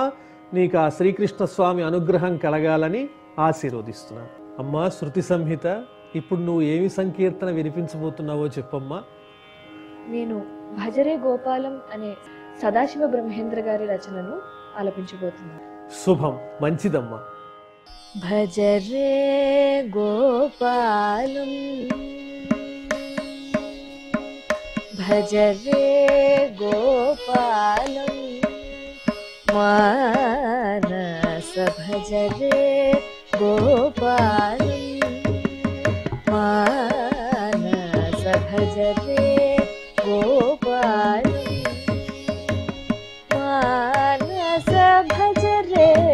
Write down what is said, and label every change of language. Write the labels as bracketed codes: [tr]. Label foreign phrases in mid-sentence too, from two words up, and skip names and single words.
[te] నీకు ఆ శ్రీకృష్ణ స్వామి అనుగ్రహం కలగాలని ఆశీర్వదిస్తున్నాను. అమ్మా శృతి సంహిత, ఇప్పుడు నువ్వు ఏమి సంకీర్తన వినిపించబోతున్నావో చెప్పమ్మా. నేను భజరే గోపాలం అనే సదాశివ బ్రహ్మేంద్ర గారి రచనను ఆలపించబోతున్నాను. శుభం, మంచిదమ్మా. [sa] भजरे गोपालं भजरे गोपालं मानस भजरे गोपालं मानस भजरे गोपालं मानस भजरे